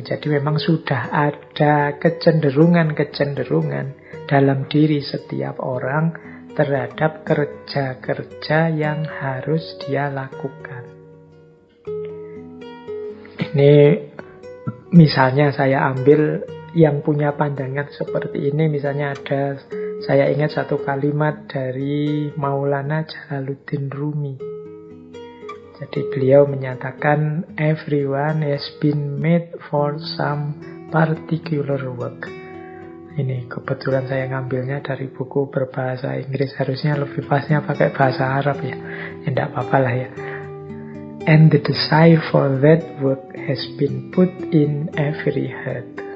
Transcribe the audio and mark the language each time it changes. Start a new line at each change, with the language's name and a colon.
Indonesian: Jadi memang sudah ada kecenderungan-kecenderungan dalam diri setiap orang terhadap kerja-kerja yang harus dia lakukan. Ini misalnya saya ambil yang punya pandangan seperti ini, misalnya saya ingat satu kalimat dari Maulana Jalaluddin Rumi. Jadi beliau menyatakan,
English: everyone has been made for some particular work.
Indonesian: Ini kebetulan saya ngambilnya dari buku berbahasa Inggris, harusnya lebih pasnya pakai bahasa Arab ya. Tidak apa-apa lah ya.
English: And the desire for that work has been put in every heart.